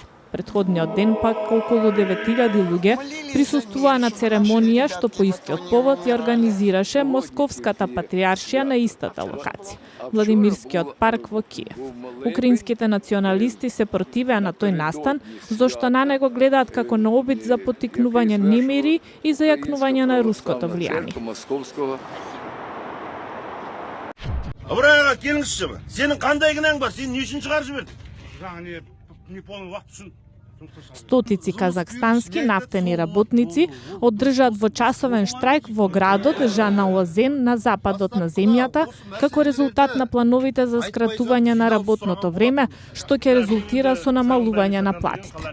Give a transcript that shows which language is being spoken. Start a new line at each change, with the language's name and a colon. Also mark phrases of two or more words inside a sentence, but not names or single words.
Macedonian: Претходниот ден пак околу 9000 луѓе присуствуваа на церемонија што по истиот повод ја организираше Московската патријаршија на истата локација, Владимирскиот парк во Киев. Украинските националисти се противеа на тој настан, зашто на него гледаат како на обид за поттикнување немири и за јакнување на руското влијание.
Kyrgyz: Абрага келиңизчи, сенин кандай кінәң бар? Сен не үчүн чыгарып жибердиң?
Macedonian: Стотици казахстански нафтени работници одржаат во часовен штрајк во градот Жанаозен на западот на земјата како резултат на плановите за скратување на работното време, што ќе резултира со намалување на платите.